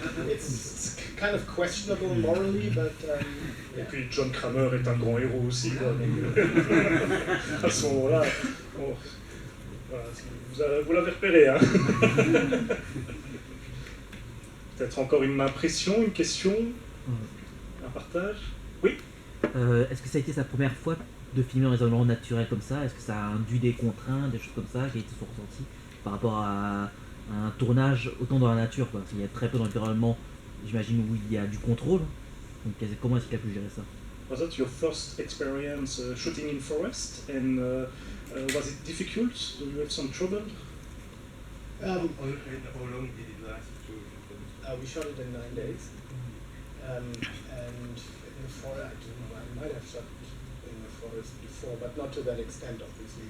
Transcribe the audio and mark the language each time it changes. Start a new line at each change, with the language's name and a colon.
English: It's kind of questionable morally, but
French: Et puis John Kramer est un grand héros aussi, quoi. Donc, à ce moment-là, bon, voilà, vous l'avez repéré, hein. Peut-être encore une impression, une question, un partage. Oui. Est-ce que ça a été sa première fois de filmer dans un environnement naturel comme ça? Est-ce que ça a induit des contraintes, des choses comme ça qui a été son ressenti par rapport à un tournage autant dans la nature, quoi? Il y a très peu d'environnements, j'imagine, où il y a du contrôle. Donc comment est-ce qu'il a pu gérer ça?
English: Was that your first experience shooting in forest, and was it difficult? Do you have some trouble? How long did it last? We shot it in 9 days, and in the forest, I don't know, I might have shot in the forest before, but not to that extent, obviously.